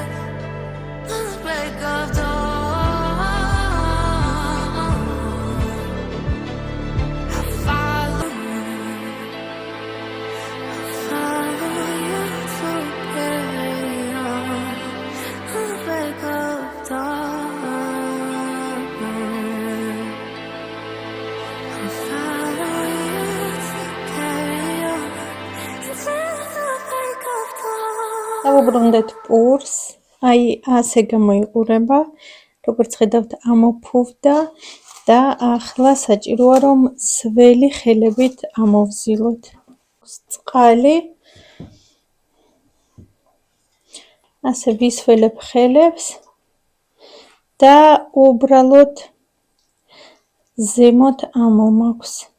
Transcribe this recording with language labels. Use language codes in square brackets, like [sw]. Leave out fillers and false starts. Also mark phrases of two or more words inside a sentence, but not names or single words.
[en] On the break of dawn, I follow you to carry on. On the break of dawn, I follow you to carry on until the break of dawn. [ka] დავუბრუნდეთ პურს, აი ასე გამოიყურება, როგორც ხედავთ ამოფუვდა და ახლა საჭიროა რომ სველი ხელებით ამოვზილოთ. წყალი ასე ვისველებ ხელებს და უბრალოდ ზემოთ ამომაქვს.